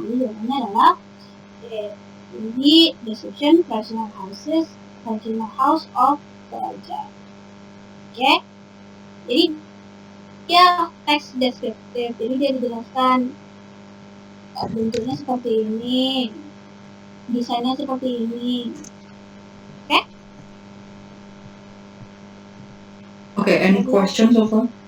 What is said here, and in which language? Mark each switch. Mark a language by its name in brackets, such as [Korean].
[Indonesian] Jadi jawabannya adalah D. [English] Description traditional houses, traditional house of Toraja. [Indonesian] Oke. Jadi dia teks deskriptif. Jadi dia dijelaskan bentuknya seperti ini, desainnya seperti ini. [English] Oke, any questions so far?